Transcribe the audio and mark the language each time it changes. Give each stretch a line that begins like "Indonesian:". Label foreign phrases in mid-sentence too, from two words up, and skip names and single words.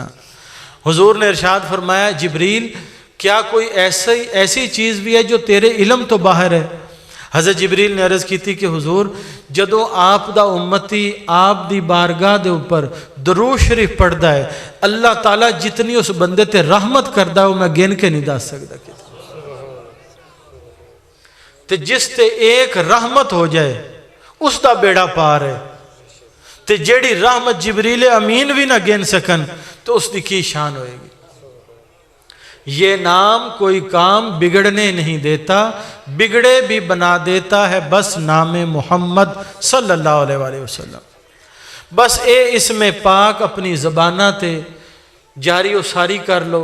Urdu: حضور نے ارشاد فرمایا جبریل کیا کوئی ایسی چیز بھی ہے جو تیرے علم تو باہر ہے؟
Punjabi: حضرت جبریل نے عرض کی تھی کہ حضور جدو آپ دا امتی آپ دی بارگاہ دے اوپر درود شریف پڑھدا ہے اللہ تعالیٰ جتنی اس بندے تے رحمت کردا ہے وہ میں گن کے نہیں دس سکتا تے جس تے ایک رحمت ہو جائے اس دا بیڑا پار ہے تے جیڑی رحمت جبریل امین بھی نہ گن سکن تو اس دی کی شان ہوئے گی۔
Urdu: یہ نام کوئی کام بگڑنے نہیں دیتا، بگڑے بھی بنا دیتا ہے بس نام محمد
Arabic: صلی اللہ علیہ وآلہ وسلم۔
Punjabi: بس اے اس میں پاک اپنی زبانہ تے جاری و ساری کر لو۔